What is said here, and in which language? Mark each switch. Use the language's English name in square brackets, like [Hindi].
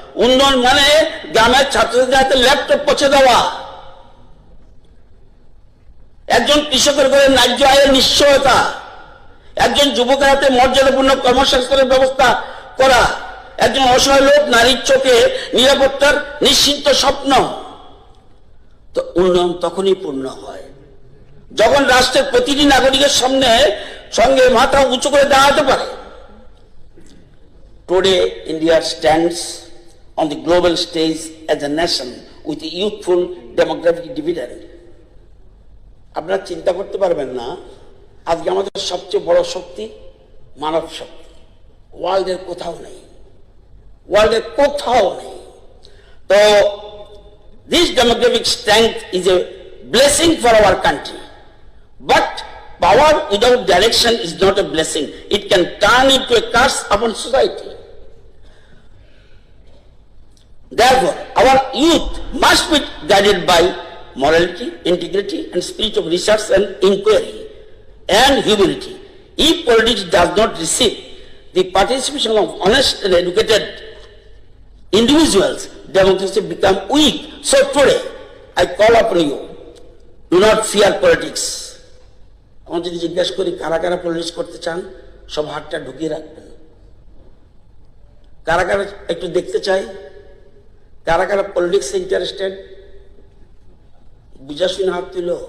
[Bangla] উন্নয়ন মানে গ্রামের ছাত্রছাত্রীদের হাতে ল্যাপটপ পৌঁছে দেওয়া, একজন কৃষকের ঘরে ন্যায্য আয়ের নিশ্চয়তা, একজন যুবকের হাতে মর্যাদাপূর্ণ কর্মসংস্থানের ব্যবস্থা করা, একজন অসহায় লোক নারীর চোখে নিরাপত্তার নিশ্চিন্ত স্বপ্ন। তো উন্নয়ন তখনই পূর্ণ হয় যখন রাষ্ট্রের প্রতিটি নাগরিকের সঙ্গে মাথা উঁচু করে দাঁড়াতে পারে। [English] Today, India stands on the global stage as a nation with a youthful demographic dividend. [Bangla] আপনারা চিন্তা করতে পারবেন না, আজকে আমাদের সবচেয়ে বড় শক্তি মানব শক্তি ওয়ার্ল্ডের কোথাও নেই, ওয়ার্ল্ডের কোথাও নেই। [English] তো this demographic strength is a blessing for our country, but power without direction is not a blessing. It can turn into a curse upon society. Therefore, our youth must be guided by morality, integrity, and spirit of research and inquiry and humility. If politics does not receive the participation of honest and educated individuals, democracy become weak. So today, I call upon you, do not fear politics. [Bangla] আমি যদি জিজ্ঞাসা করি কারা কারা politics করতে চান, সব হাতটা ঢুকিয়ে রাখবেন। কারা কারা একটু দেখতে চাই, কারা কারা পলিটিক্সে ইন্টারেস্টেড, বুঝা শুনে হাত তুল।